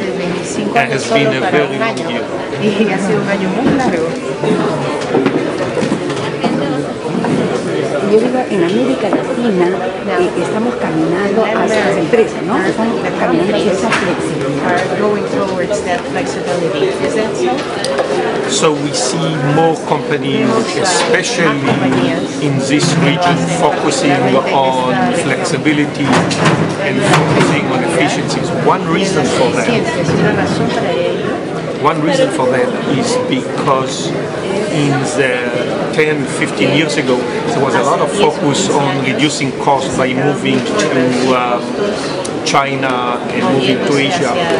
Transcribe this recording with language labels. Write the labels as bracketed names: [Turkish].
[English] It has been a very long year. [Spanish] Yo digo, en América Latina estamos caminando hacia las empresas, ¿no? Estamos caminando hacia esa flexibilidad. [English] So we see more companies, especially in this region, focusing on flexibility and focusing on efficiencies. One reason for that is because in the 10-15 years ago, there was a lot of focus on reducing costs by moving to China and moving to Asia.